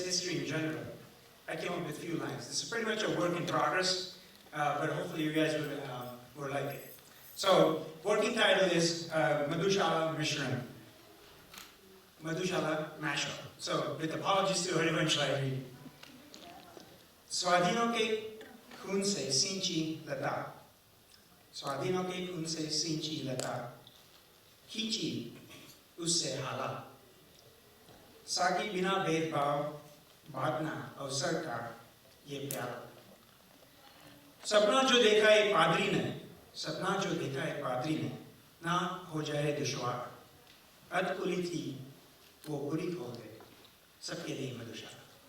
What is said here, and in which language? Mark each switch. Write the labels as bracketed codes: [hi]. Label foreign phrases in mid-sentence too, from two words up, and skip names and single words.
[en] history in general, I came up with a few lines. This is pretty much a work in progress, but hopefully you guys will like it. So, working title is Madhushala Mishran. Madhushala mashup. So, with apologies to Harivansh Lahiri. [hi] स्वाधीनों के खून से सिंची लता, स्वाधीनों के खून से सिंची लता, खींची उससे हाला, साकी बिना भेदभाव बांटना अवसर का ये प्याला। सपना जो देखा एक पादरी ने, सपना जो देखा एक पादरी ने, ना हो जाए दुश्वार, अधकुली थी वो बुरी हो गई, सबके लिए मधुशाला।